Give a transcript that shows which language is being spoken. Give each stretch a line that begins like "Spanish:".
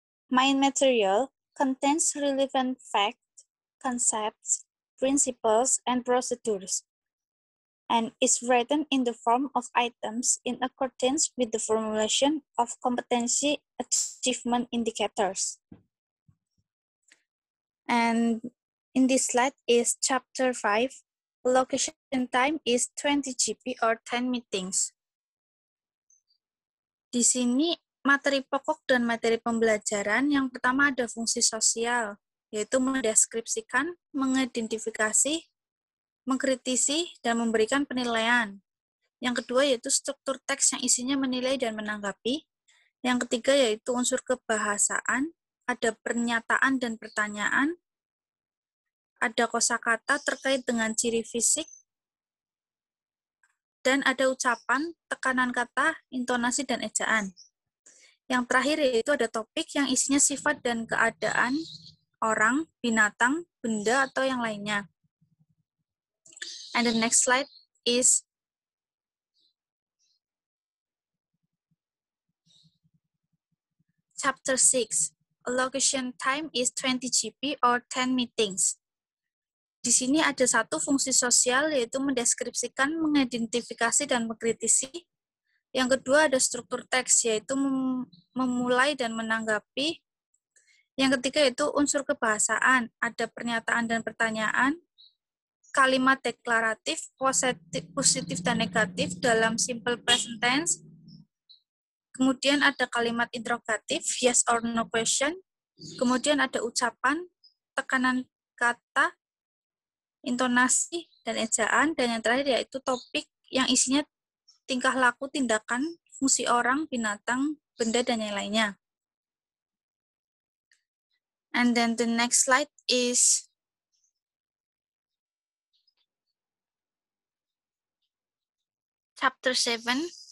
English: Mind material contains relevant facts, concepts, principles, and procedures, and is written in the form of items in accordance with the formulation of competency achievement indicators. And in this slide is chapter 5. Allocation time is 20 GP or 10 meetings.
Indonesian: Di sini materi pokok dan materi pembelajaran yang pertama ada fungsi sosial, yaitu mendeskripsikan, mengidentifikasi, mengkritisi, dan memberikan penilaian. Yang kedua yaitu struktur teks yang isinya menilai dan menanggapi. Yang ketiga yaitu unsur kebahasaan, ada pernyataan dan pertanyaan, ada kosakata terkait dengan ciri fisik, dan ada ucapan, tekanan kata, intonasi, dan ejaan. Yang terakhir yaitu ada topik yang isinya sifat dan keadaan orang, binatang, benda, atau yang lainnya.
English: And the next slide is Chapter 6. Allocation time is 20 GP or 10 meetings.
Indonesian: Di sini ada satu fungsi sosial yaitu mendeskripsikan, mengidentifikasi, dan mengkritisi. Yang kedua ada struktur teks yaitu memulai dan menanggapi. Yang ketiga yaitu unsur kebahasaan, ada pernyataan dan pertanyaan, kalimat deklaratif, positif dan negatif dalam simple present tense. Kemudian ada kalimat interrogatif, yes or no question. Kemudian ada ucapan, tekanan kata, intonasi, dan ejaan. Dan yang terakhir yaitu topik yang isinya tingkah laku, tindakan, fungsi orang, binatang, benda, dan yang lainnya.
English: And then the next slide is Chapter 7.